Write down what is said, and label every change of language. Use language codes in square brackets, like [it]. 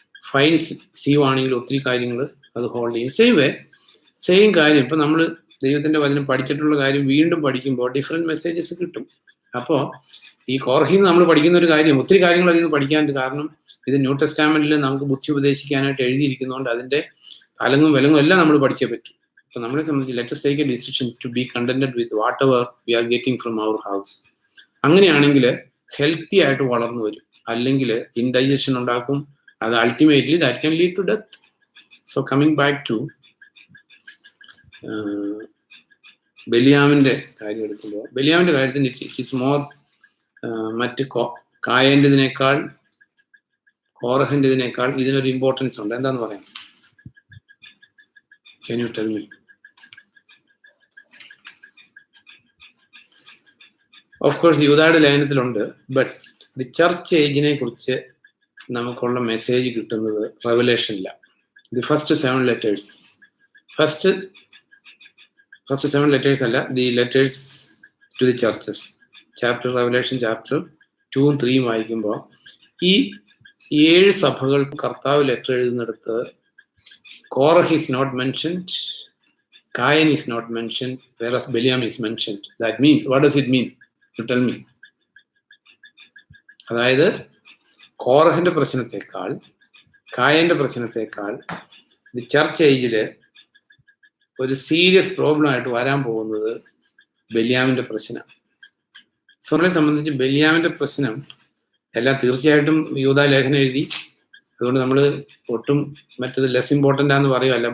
[ml] Fine sieve ആണെങ്കിൽ ഒത്തിരി കാര്യങ്ങൾ അത് ഹോൾഡ് ചെയ്യും. സെയിം കാര്യം ഇപ്പം നമ്മൾ ദൈവത്തിൻ്റെ വചനം പഠിച്ചിട്ടുള്ള കാര്യം വീണ്ടും പഠിക്കുമ്പോൾ ഡിഫറെൻറ്റ് മെസ്സേജസ് കിട്ടും. അപ്പോൾ ഈ കോർഹിന്ന് നമ്മൾ പഠിക്കുന്ന ഒരു കാര്യം, ഒത്തിരി കാര്യങ്ങൾ അതിൽ നിന്ന് പഠിക്കാനുണ്ട്. കാരണം ഇത് ന്യൂ ടെസ്റ്റാമെന്റിൽ നമുക്ക് ബുദ്ധി ഉപദേശിക്കാനായിട്ട് എഴുതിയിരിക്കുന്നതുകൊണ്ട് അതിൻ്റെ തലങ്ങും വിലങ്ങും എല്ലാം നമ്മൾ പഠിച്ചേ പറ്റും. അപ്പോൾ നമ്മളെ സംബന്ധിച്ച് [en] Let us take a decision to be contented with whatever we are getting from our house. [ml] അങ്ങനെയാണെങ്കിൽ ഹെൽത്തി ആയിട്ട് വളർന്നു വരും. അല്ലെങ്കിൽ ഇൻഡൈജഷൻ ഉണ്ടാക്കും. അത് ultimately [en] That can lead to death. [ml] So coming back to ബെലിയാമിന്റെ കാര്യം എടുക്കുമ്പോൾ, ബെലിയാമിന്റെ കാര്യത്തിന് ഇറ്റ് ഈസ് മോർ മറ്റ് കായൻ്റെതിനേക്കാൾ കോറഹിൻ്റെതിനേക്കാൾ ഇതിനൊരു ഇമ്പോർട്ടൻസ് ഉണ്ട്. എന്താന്ന് പറയാം? [en] Can you tell me? [ml] Of course യൂദായുടെ ലേഖനത്തിലുണ്ട്. But the church ഏജിനെ കുറിച്ച് നമുക്കുള്ള മെസ്സേജ് കിട്ടുന്നത് റെവലേഷനില്ല. [en] The first 7 letters, first 7 letters അല്ല, the letters to the churches. [ml] Revelation chapter 2 and 3 വായിക്കുമ്പോൾ ഈ 7 സഭകൾ കർത്താവ് letter എഴുതുന്നിടത്ത് [en] Korah is not mentioned, Cain is not mentioned, whereas Beliam is mentioned. That means, what does it mean? You tell me. [ml] അതായത് കോറഹിന്റെ പ്രശ്നത്തെക്കാൾ കായന്റെ പ്രശ്നത്തെക്കാൾ the church ഏജില് ഒരു serious problem ആയിട്ട് വരാൻ പോകുന്നത് ബെലിയാമിന്റെ പ്രശ്നം. സോനെ സംബന്ധിച്ച് ബെലിയാമിന്റെ പ്രശ്നം എല്ലാം തീർച്ചയായിട്ടും യൂദാ ലേഖനം എഴുതി, അതുകൊണ്ട് നമ്മൾ ഒട്ടും മറ്റത് ലെസ് ഇമ്പോർട്ടൻ്റ് ആണെന്ന് പറയുമല്ല.